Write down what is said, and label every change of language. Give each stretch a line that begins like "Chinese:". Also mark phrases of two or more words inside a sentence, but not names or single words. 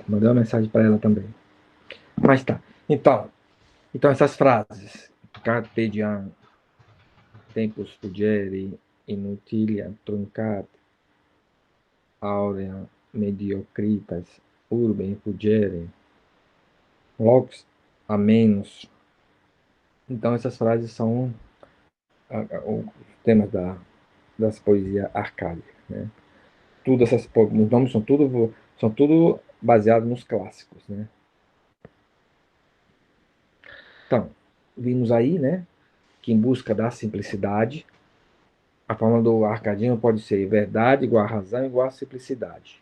Portuguese: Mandei uma mensagem para ela também. Mas tá. Então essas frases.
Latin: Carpe diem, tempus fugere, inutilia truncat, aurea mediocritas, urbem fugere, lox a menos.
Portuguese: Então essas frases são os temas das poesias arcádicas, né? Os nomes são tudo baseados nos clássicos, né? Então, vimos aí, né, que em busca da simplicidade, a forma do arcadismo pode ser verdade igual a razão igual a simplicidade.